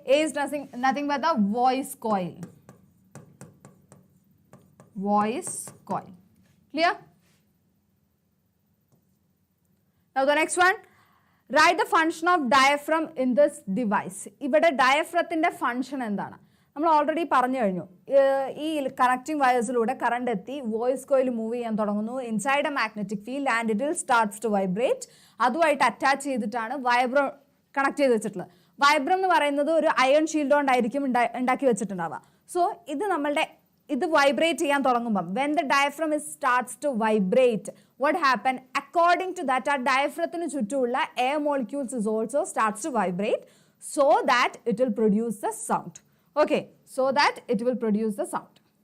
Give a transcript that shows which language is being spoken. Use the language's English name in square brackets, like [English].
[English] A is nothing but the voice coil. Voice coil. Clear? Now, the next one. Write the function of diaphragm in this device. [Malayalam] ഇവിടെ ഡയഫ്രത്തിന്റെ function എന്താണ്? നമ്മൾ already പറഞ്ഞു കഴിഞ്ഞു. ഈ connecting വയേഴ്സിലൂടെ current എത്തി voice coil move ചെയ്യാൻ തുടങ്ങുന്നു [English] Inside a magnetic field and it will starts to vibrate. [Malayalam] അതുമായിട്ട് അറ്റാച്ച് ചെയ്തിട്ടാണ് വൈബ്രം കണക്ട് ചെയ്ത് വെച്ചിട്ടുള്ളത്. വൈബ്രം എന്ന് പറയുന്നത് ഒരു അയൺ ഷീൽഡ് കൊണ്ടായിരിക്കും ഉണ്ടാക്കി വെച്ചിട്ടുണ്ടാവുക. [English] so [Malayalam] ഇത് വൈബ്രേറ്റ് ചെയ്യാൻ തുടങ്ങുമ്പം [English] when the diaphragm starts to vibrate, what happen? According to that, [Malayalam] ആ ഡയഫ്രത്തിന് ചുറ്റുമുള്ള air [English] molecules is also starts to vibrate so that it will produce the sound. Okay, so that it will produce the sound.